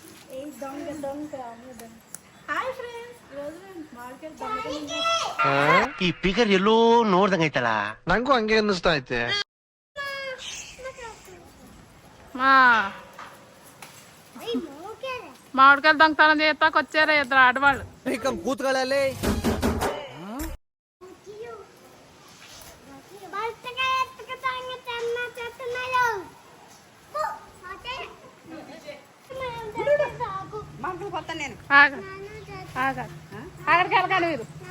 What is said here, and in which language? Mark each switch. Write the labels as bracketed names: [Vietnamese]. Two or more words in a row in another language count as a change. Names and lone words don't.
[Telugu] హాయ్ ఫ్రెండ్స్, ఈరోజు మేము మామిడికాయలు దొంగతనం [Kannada] ಈ ಫಿಗರ್ ಎಲ್ಲೋ ನೋಡ್ದಂಗೈತಲ್ಲ ನಂಗೂ ಹಂಗೆ ಅನ್ನಿಸ್ತಾ ಐತೆ. [Telugu] మామిడికాయలు దొంగతనం చేస్తాకు వచ్చారా ఇద్దరు ఆడవాళ్ళు. [Kannada] ಕೂತ್ಕೊಳ್ಳಲಿ. [Telugu] అక్కడికి వెళ్ళకండి మీరు.